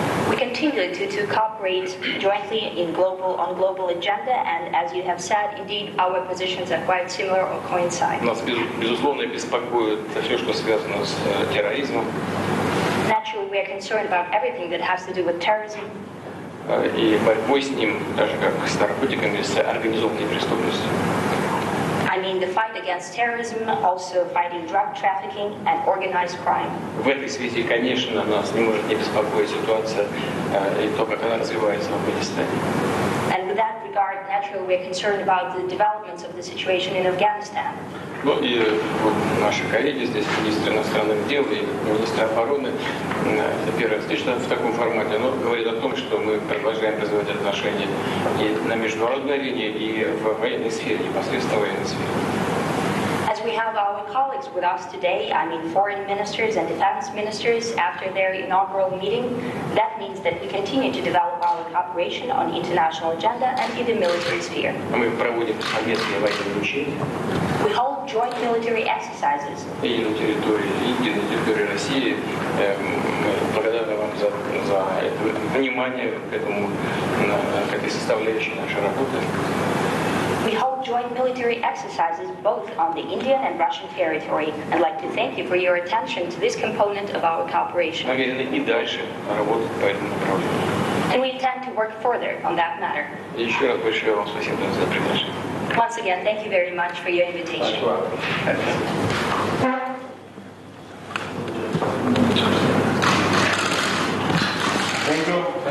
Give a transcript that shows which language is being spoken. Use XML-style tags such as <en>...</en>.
<en>We continue to cooperate jointly on global agenda, and as you have said, indeed our positions are quite similar or coincide.</en> <ru>Нас, безусловно, беспокоит все, что связано с терроризмом.</ru> <en>Naturally, we are concerned about everything that has to do with terrorism.</en> <ru>И борьбой с ним, даже как с наркотиками, с организованной преступностью.</ru> <en>I mean the fight against terrorism, also fighting drug trafficking and organized crime.</en> <ru>В этой связи, конечно, нас не может не беспокоить ситуация и то, как она развивается в Афганистане.</ru> <en>And with that regard, naturally, we are concerned about the developments of the situation in Afghanistan.</en> <ru>Ну и вот наши коллеги здесь, министр иностранных дел и министр обороны, это первая встреча в таком формате, но говорит о том, что мы продолжаем развивать отношения и на международной арене, и в военной сфере, непосредственно в военной сфере.</ru> <en>As we have our colleagues with us today, I mean foreign ministers and defense ministers, after their inaugural meeting, that means that we continue to develop our cooperation on international agenda and in the military sphere.</en> <ru>Мы проводим совместные военные учения.</ru> <en>We hold joint military exercises.</en> <ru>И на территории Индии, на территории России. Мы благодарны вам за это внимание к этой составляющей нашей работы.</ru> <en>We hold joint military exercises both on the Indian and Russian territory. I'd like to thank you for your attention to this component of our cooperation.</en> <ru>Намерены и дальше работать по этому направлению.</ru> <en>And we intend to work further on that matter.</en> <ru>И еще раз большое вам спасибо за приглашение.</ru> <en>Once again, thank you very much for your invitation. Thank you.</en>